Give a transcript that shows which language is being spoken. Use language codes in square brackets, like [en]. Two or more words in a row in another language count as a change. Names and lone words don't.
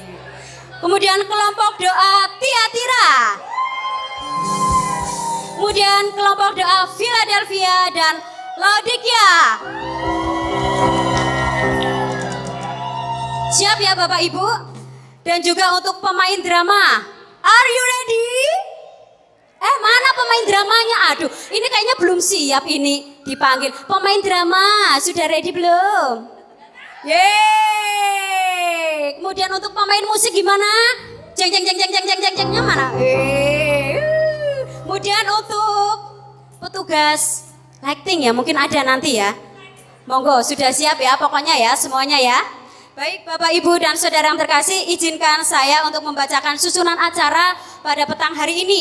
[id] Kemudian kelompok doa Tiatira. Kemudian kelompok doa Philadelphia dan Laodikia. Siap ya Bapak Ibu? Dan juga untuk pemain drama, [en] Are you ready? [id] Mana pemain dramanya? Aduh, ini kayaknya belum siap ini dipanggil. Pemain drama, sudah ready belum? Yeay. Kemudian untuk pemain musik gimana? Jeng jeng jeng jeng jeng jeng jeng jengnya mana? Kemudian untuk petugas lighting ya, mungkin ada nanti ya. Monggo, sudah siap ya pokoknya ya semuanya ya. Baik Bapak Ibu dan Saudara yang terkasih, izinkan saya untuk membacakan susunan acara pada petang hari ini.